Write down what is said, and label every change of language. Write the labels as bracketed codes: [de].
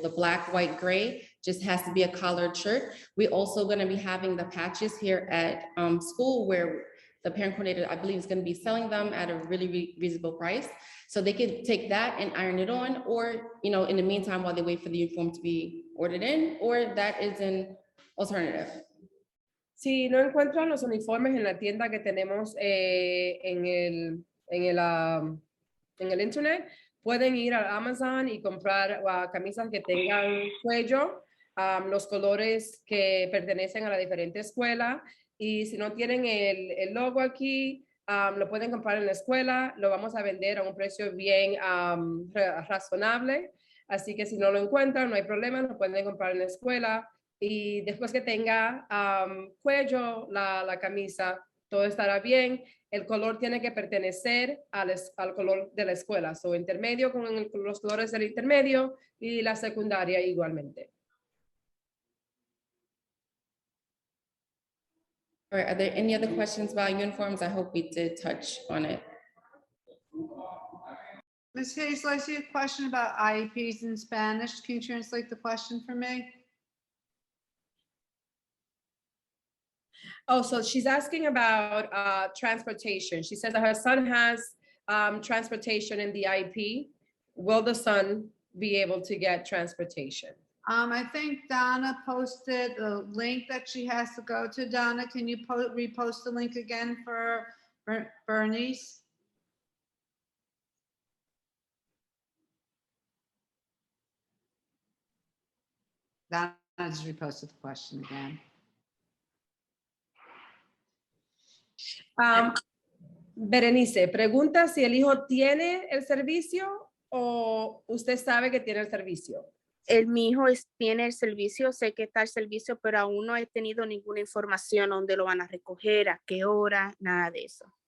[en] The black, white, gray just has to be a collared shirt. We also going to be having the patches here at school where the parent coordinator, I believe, is going to be selling them at a really reasonable price. So they could take that and iron it on, or, in the meantime, while they wait for the uniform to be ordered in, or that is an alternative. [es] Si no encuentran los uniformes en la tienda que tenemos en el internet, pueden ir a Amazon y comprar camisas que tengan cuello, los colores que pertenecen a la diferente escuela. Y si no tienen el logo aquí, Lo pueden comprar en la escuela, lo vamos a vender a un precio bien razonable, así que si no lo encuentran, no hay problema, lo pueden comprar en la escuela y después que tenga cuello la camisa, todo estará bien. El color tiene que pertenecer al color de la escuela, so intermedio con los colores del intermedio y la secundaria igualmente. [en] All right, are there any other questions about uniforms? I hope we did touch on it. Ms. Hazel, I see a question about IEPs in Spanish. Can you translate the question for me? Oh, so she's asking about transportation. She says that her son has transportation in the IEP. Will the son be able to get transportation? I think Donna posted the link that she has to go to. Donna, can you repost the link again for Bernice? Donna just reposted the question again. [es] Berenice, pregunta si el hijo tiene el servicio o usted sabe que tiene el servicio. Mi hijo tiene el servicio, sé que está el servicio, pero aún no he tenido ninguna información dónde lo van a recoger, a qué hora, nada de eso.